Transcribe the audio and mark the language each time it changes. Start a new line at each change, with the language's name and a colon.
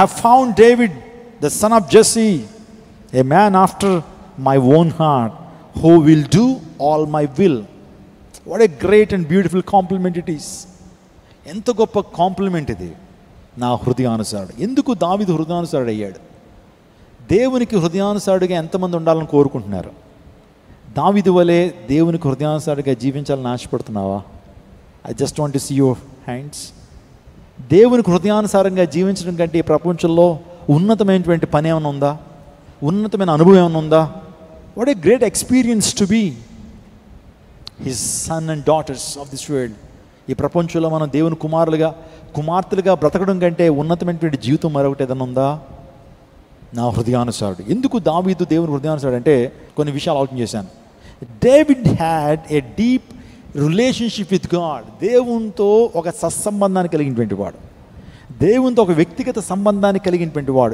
English: I have found David, the son of Jesse, a man after my own heart, who will do all my will. What a great and beautiful compliment it is.
Telugu: ఎంత గొప్ప complement ఇది, నా హృదయానుసారుడు. ఎందుకు దావీదు హృదయానుసారుడు అయ్యాడు? దేవునికి హృదయానుసారుడిగా ఎంతమంది ఉండాలని కోరుకుంటున్నారు? దావీదు వలె దేవునికి హృదయానుసారుడిగా జీవించాలని ఆశపడుతున్నావా?
English: I just want to see your hands.
Telugu: దేవునికి హృదయానుసారంగా జీవించడం కంటే ఈ ప్రపంచంలో ఉన్నతమైనటువంటి పని ఏమైనా ఉందా? ఉన్నతమైన అనుభవం ఏమైనా ఉందా?
English: What a great experience to be his son and daughters of this world.
Telugu: ఈ ప్రపంచంలో మనం దేవుని కుమార్తెలుగా బ్రతకడం కంటే ఉన్నతమైనటువంటి జీవితం మరొకటి ఏదైనా ఉందా? నా హృదయానుసారుడు. ఎందుకు దావీదు దేవుని హృదయానుసారుడు అంటే కొన్ని విషయాలు ఆలోచన చేశాను.
English: David had a deep relationship with God.
Telugu: దేవునితో ఒక సత్సంబంధాన్ని కలిగినటువంటి వాడు, దేవునితో ఒక వ్యక్తిగత సంబంధాన్ని కలిగినటువంటి వాడు.